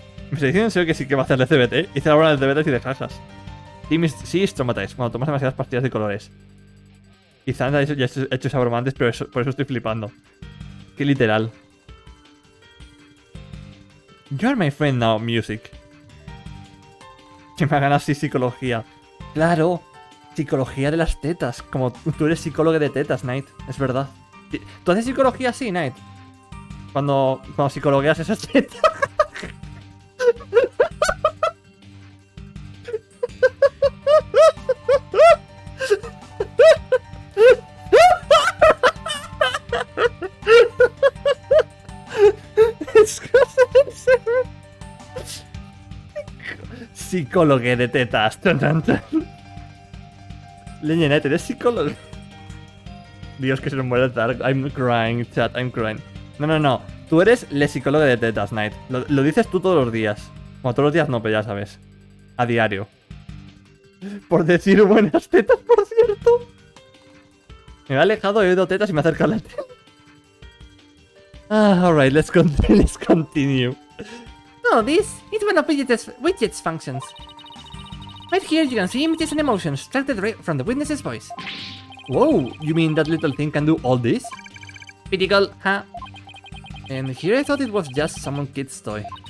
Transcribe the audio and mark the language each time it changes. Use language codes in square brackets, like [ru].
[es] Me estoy diciendo en serio que sí que va a hacerle CBT. Hice la broma del CBT y de jajas. Sí, es traumatized. Cuando tomas demasiadas pastillas de colores. Quizá ya he hecho esa broma antes, pero por eso estoy flipando. Qué literal. [en] You are my friend now, music. [es] Que me hagan así psicología. Claro. Psicología de las tetas. Como tú eres psicólogo de tetas, Knight. Es verdad. ¿Tú haces psicología así, Knight? Cuando psicologueas esas tetas. Psicólogo de tetas. Leña, ¿eres psicólogo? Dios, que se nos muere el Dark. [en] I'm crying, chat, I'm crying. No. [es] Tú eres le psicólogo de tetas, Knight. Lo dices tú todos los días. Bueno, todos los días no, pero ya sabes. A diario. Por decir buenas tetas, por cierto. Me he alejado, he oído tetas y me he acercado a la tele. [en] Alright, let's continue. No, this is one of widget's functions. Right here you can see images and emotions extracted right from the witness's voice. Whoa, you mean that little thing can do all this? Pretty cool, huh? And here I thought it was just some kid's toy.